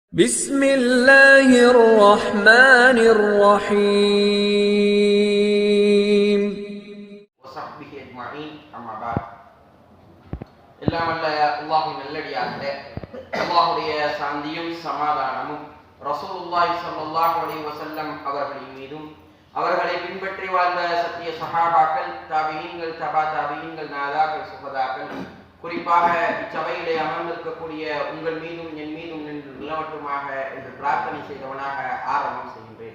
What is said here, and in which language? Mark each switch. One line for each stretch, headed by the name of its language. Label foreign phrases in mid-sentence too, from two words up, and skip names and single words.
Arabic: بسم الله الرحمن الرحيم وصحبه أجمعين أما بعد
Tamil: எல்லாம் அல்ல அல்லாஹ்வின் நல்லடியார்களே, அல்லாஹ்வுடைய சாந்தியும் சமாதானமும் ரசூலுல்லாஹி
Arabic: صلى الله عليه وسلم
Tamil: அவர்களின் மீதும் அவர்களை பின்பற்றி வாழ்ந்த சத்திய சஹாபாக்கள், தாபிஈன்கள், தபா தாபிஈன்கள், நாதாக்கள், சுஹதாக்கள், குறிப்பாக இச்சபையிலே அமர்ந்திருக்கக்கூடிய உங்கள் மீதும் என் மீதும் நின்று நிலவட்டுமாக என்று பிரார்த்தனை செய்தவனாக ஆரம்பம் செய்கின்றேன்.